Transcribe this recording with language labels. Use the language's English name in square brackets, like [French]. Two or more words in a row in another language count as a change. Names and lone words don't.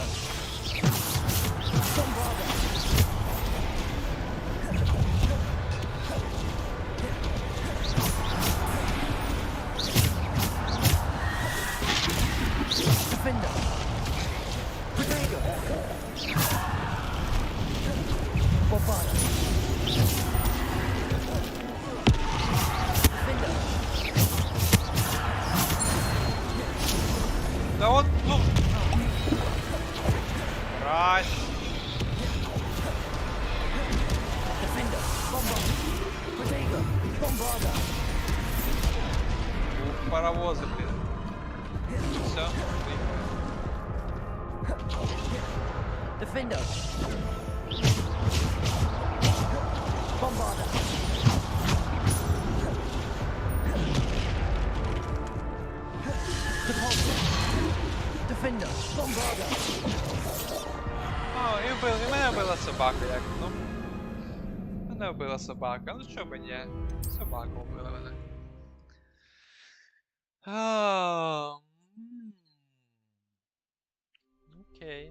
[Ukrainian] Bombarder. Defender. Potato. Bombarder. Defender. Да от, ну. Раз. Defender. Bombarder. Potato. Bombarder. Ух, паровози, блін. Все, Defender. Bombarder. Repulsor. Defender. Bombarder. О, і мене вбила собака, як, ну. Мене вбила собака, ну чо би ні. Собака вбила мене. Окей.